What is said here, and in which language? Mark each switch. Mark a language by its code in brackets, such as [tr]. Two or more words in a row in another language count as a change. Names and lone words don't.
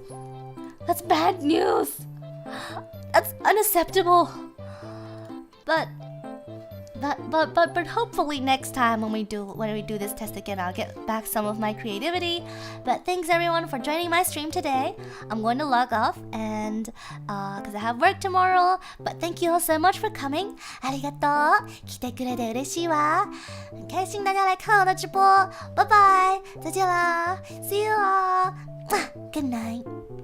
[en] That's bad news. That's unacceptable. But But hopefully next time when we do this test again, I'll get back some of my creativity. But thanks everyone for joining my stream today. I'm going to log off and because I have work tomorrow. But thank you all so much for coming. [ja] ありがとう。来てくれて嬉しいわ。 [zh] 开心大家来看我的直播。拜拜，再见啦。 [en] See you all. Good night.